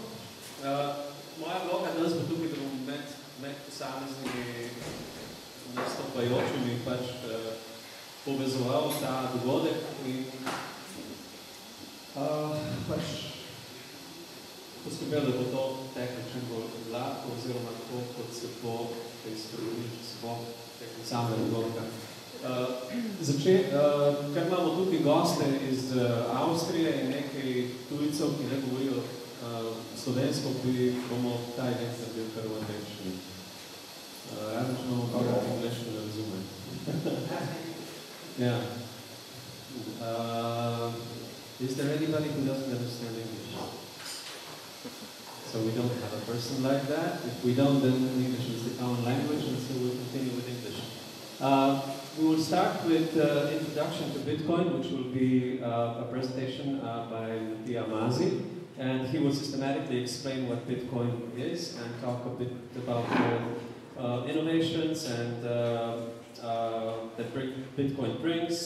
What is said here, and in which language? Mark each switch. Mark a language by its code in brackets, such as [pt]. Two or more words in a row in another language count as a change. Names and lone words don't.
[sl] Moja vloga danes bo tukaj, da bom med posameznimi nastopajočimi povezoval ta dogodek in poskrbel, da bo to teklo čim bolj gladko, oziroma tako, kot se bo izpredili, če se bo teklo same dogodka. Ker imamo tukaj goste iz Avstrije in nekaj tujcev, ki ne govorijo slovensko, bomo ta event naredili kar v angleščini. Razen, če imamo koga angleščino ne razume. [en] Yeah. Is there anybody who doesn't understand English? So we don't have a person like that. If we don't, then English is the common language, and so we'll continue with English. We will start with introduction to Bitcoin, which will be a presentation by Matija Mazi, and he will systematically explain what Bitcoin is and talk a bit about the innovations and that Bitcoin brings.